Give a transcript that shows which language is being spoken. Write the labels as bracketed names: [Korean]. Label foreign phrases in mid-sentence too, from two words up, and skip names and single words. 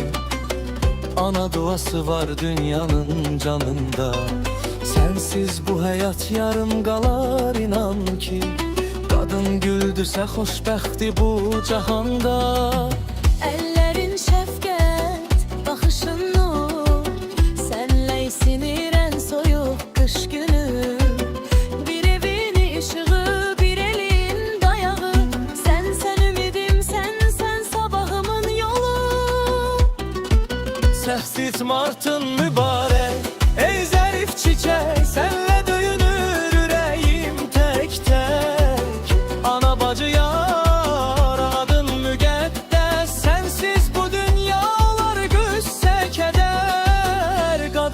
[Azerbaijani] Ana duası var dünyanın canında. Sensiz bu hayat yarım qalar, inan ki. Kadın güldüsə xoşbəxti bu cahanda. Əllərin şəfqət, baxışın nur, sənlə sinirən soyuq qış günü. Bir evin işığı, bir elin dayağı, sən ümidim, sən sabahımın yolu. [Turkish] 8 Mart'ın mübarek, ey zarif çiçek, senle döyünür yüreğim tek tek. [Azerbaijani] Ana bacı yar, adın müqəddəs, sensiz bu dünyalar qüssə keder.